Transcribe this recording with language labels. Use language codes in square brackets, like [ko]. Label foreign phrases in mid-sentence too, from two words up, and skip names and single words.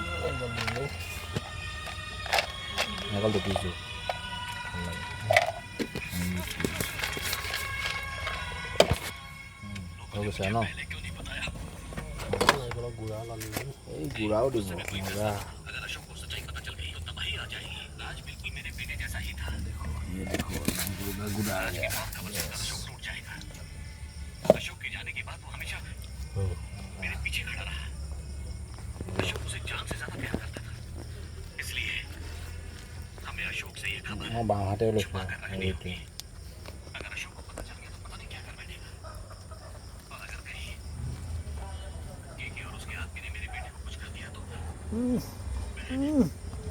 [as] দেখিছোঁ ভাল লাগে হৈ গৈছে ন এই গুড়াও দিব মজা [hi] देखो गुड़ा आ गया अशोक के जाने के बाद वो हमेशा मेरे पीछे खड़ा रहा अशोक उसे जान से ज्यादा प्यार करता था इसलिए हमें अशोक से ये खबर छुपा कर रखनी होगी अगर अशोक को पता चल गया तो पता नहीं क्या कर बैठेगा और अगर कहीं केके और उसके आदमी ने मेरे बेटे को कुछ कर दिया तो